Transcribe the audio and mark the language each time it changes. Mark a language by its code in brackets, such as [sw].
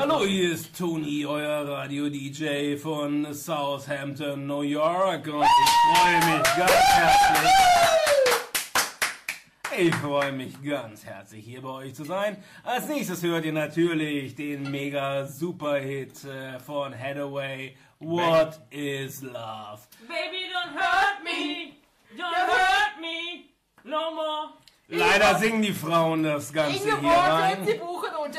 [de] Hallo, hier ist Toni, euer Radio-DJ von Southampton, New York. Und ich freue mich ganz herzlich. Ich freue mich ganz herzlich, hier bei euch zu sein. Als nächstes hört ihr natürlich den mega Superhit von Hathaway, What is Love? [en] Baby, don't hurt me, don't hurt me, no more. [de] Leider singen die Frauen das Ganze Ingeborg hier rein. Ingeborg, sie buchen unter